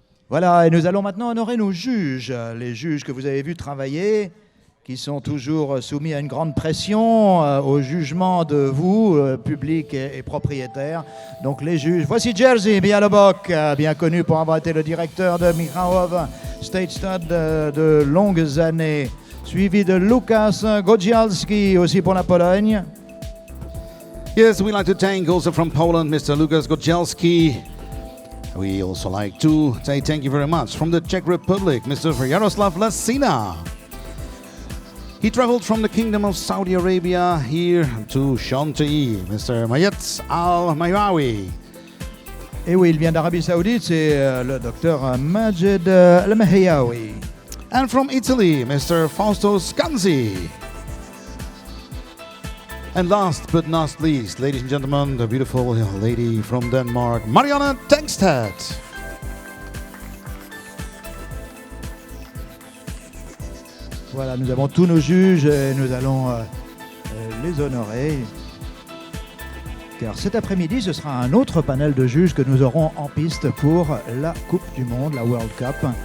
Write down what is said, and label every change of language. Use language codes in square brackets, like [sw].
[fr] Voilà, et nous allons maintenant honorer nos juges, les juges que vous avez vus travailler, qui sont toujours soumis à une grande pression au jugement de vous, public et propriétaires. Donc les juges, voici Jerzy Mielobok, bien connu pour avoir été le directeur de Michałów State Stud de longues années, suivi de Lukas Godzialski, aussi pour la Pologne. [en] Yes, we'd like to thank also from Poland, Mr. Lukas Godzialski. We also like to say thank you very much from the Czech Republic, Mr. Jaroslav Lasina. He traveled from the Kingdom of Saudi Arabia here to Shanti, Mr. Mayet Al-Mayrawi. [fr] Et oui, il vient d'Arabie Saoudite, c'est le docteur Majed Al-Mahiyawi. [en] And from Italy, Mr. Fausto Scanzi. And last but not least, ladies and gentlemen, the beautiful lady from Denmark, Marianne Tengsted. [fr] Voilà, nous avons tous nos juges et nous allons les honorer. Car cet après-midi, ce sera un autre panel de juges que nous aurons en piste pour la Coupe du Monde, la World Cup.